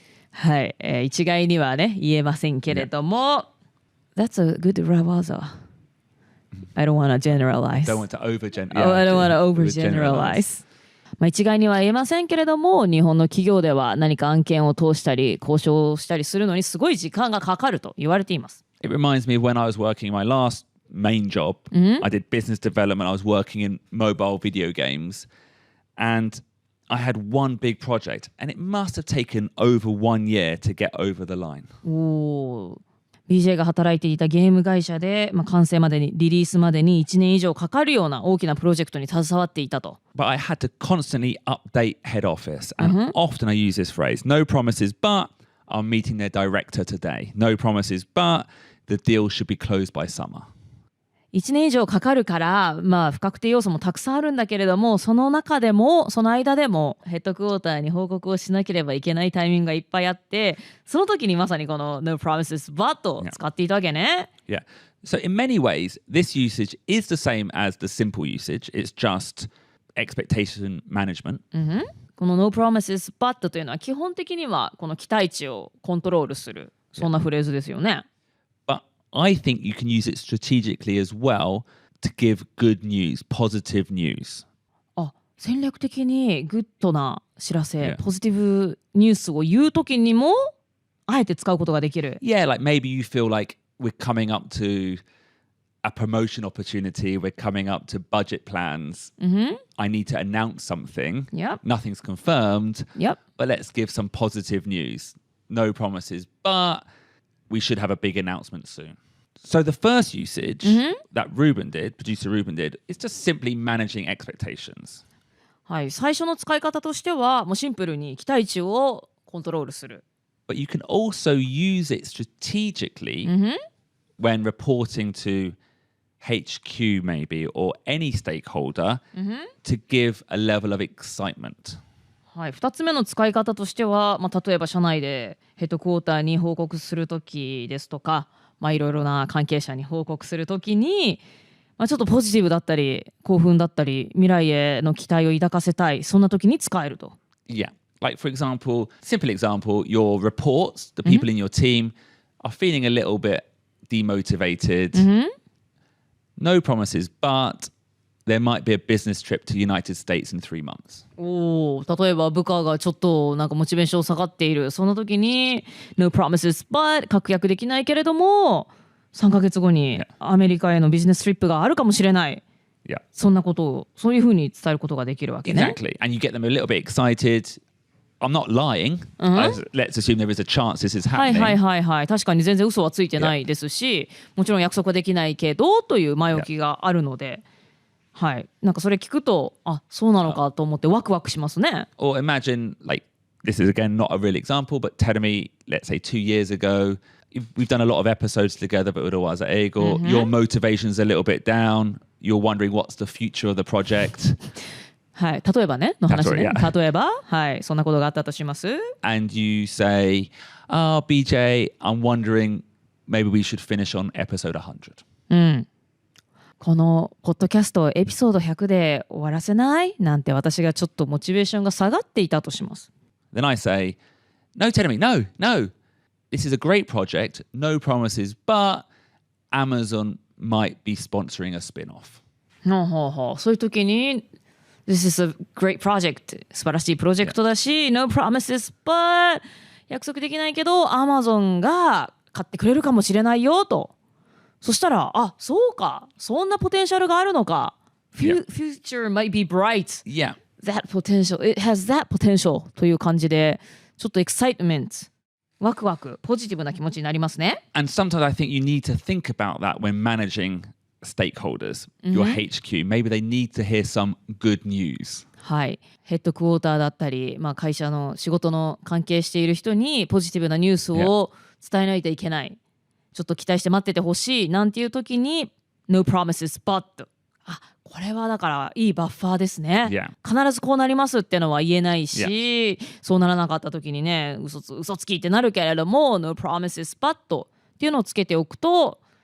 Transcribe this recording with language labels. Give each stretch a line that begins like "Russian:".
Japanese: はい、一概にはね言えませんけれども、
English: That's a good urawaza. I don't want to generalize. Don't want to I don't want to overgeneralize.
Japanese: まあ一概には言えませんけれども、日本の企業では何か案件を通したり交渉したりするのにすごい時間がかかると言われています。
English: It reminds me of when I was working my last main job. I did business development. I was working in mobile video games. And I had one big project. And it must have taken over 1 year to get over the line.
Japanese: おー。 BJ が働いていたゲーム会社で、完成までにリリースまでに1年以上かかるような大きなプロジェクトに携わっていたと。
English: But I had to constantly update head office. And often I use this phrase, no promises, but I'm meeting their director today. No promises, but the deal should be closed by summer.
Japanese: 1年以上かかるから、不確定要素もたくさんあるんだけれども、その中でもその間でもヘッドクォーターに報告をしなければいけないタイミングがいっぱいあって、その時にまさにこの
English: No promises but
Japanese: を使っていたわけね。
English: Yeah. So in many ways, this usage is the same as the simple usage. It's just expectation management.
Japanese: この
English: No promises but
Japanese: というのは基本的にはこの期待値をコントロールする、そんなフレーズですよね。
English: I think you can use it strategically as well to give good news, positive news.
Japanese: 戦略的にグッドな知らせ、ポジティブニュースを言うときにもあえて使うことができる。
English: Yeah, like maybe you feel like we're coming up to a promotion opportunity, we're coming up to budget plans. I need to announce something. Yep. Nothing's confirmed. Yep. But let's give some positive news. No promises, but we should have a big announcement soon. So the first usage that producer Ruben did, is just simply managing expectations.
Japanese: はい、最初の使い方としてはもうシンプルに期待値をコントロールする。
English: But you can also use it strategically when reporting to HQ maybe or any stakeholder to give a level of excitement.
Japanese: はい、2つ目の使い方としては、例えば社内でヘッドクォーターに報告するときですとか、いろいろな関係者に報告するときに、ちょっとポジティブだったり興奮だったり未来への期待を抱かせたい、そんなときに使えると。
English: Yeah, like for example, simple example, your reports, the people in your team are feeling a little bit demotivated. No promises, but there might be a business trip to United States in 3 months.
Japanese: 例えば部下がちょっとなんかモチベーション下がっている、その時に
English: No promises but
Japanese: 確約できないけれども3ヶ月後にアメリカへのビジネストリップがあるかもしれない。
English: Yeah.
Japanese: そんなことをそういうふうに伝えることができるわけね。
English: Exactly. And you get them a little bit excited. I'm not lying. Let's assume there is a chance this is happening.
Japanese: はい。確かに全然嘘はついてないですし、もちろん約束はできないけどという前置きがあるので。はい、なんかそれ聞くと、そうなのかと思ってワクワクしますね。
English: Or imagine, like, this is again not a real example, but tell me, let's say 2 years ago, we've done a lot of episodes together, but otherwise at Ego, your motivation's a little bit down. You're wondering what's the future of the project.
Japanese: はい、例えばね、の話ね。
English: Yeah.
Japanese: 例えば、はい、そんなことがあったとします。
English: And you say, BJ, I'm wondering, maybe we should finish on episode 100.
Japanese: このポッドキャストをエピソード100で終わらせないなんて私がちょっとモチベーションが下がっていたとします。
English: Then I say, no, tell me, no. This is a great project, no promises, but Amazon might be sponsoring a spin-off.
Japanese: そういう時に
English: This is a great project
Japanese: 素晴らしいプロジェクトだし
English: No promises, but
Japanese: 約束できないけど Amazon が買ってくれるかもしれないよと。そしたら、そうか、そんなポテンシャルがあるのか。
English: Future might be bright. Yeah. That potential, it has that potential
Japanese: という感じで、ちょっと excitement、ワクワク、ポジティブな気持ちになりますね。
English: And sometimes I think you need to think about that when managing stakeholders, your HQ. Maybe they need to hear some good news.
Japanese: はい、ヘッドクォーターだったり、会社の仕事の関係している人にポジティブなニュースを伝えないといけない。ちょっと期待して待っててほしいなんていう時に
English: No promises but
Japanese: これはだからいいバッファーですね、必ずこうなりますってのは言えないし、そうならなかった時にね嘘つきってなるけれども No promises but っていうのをつけておくと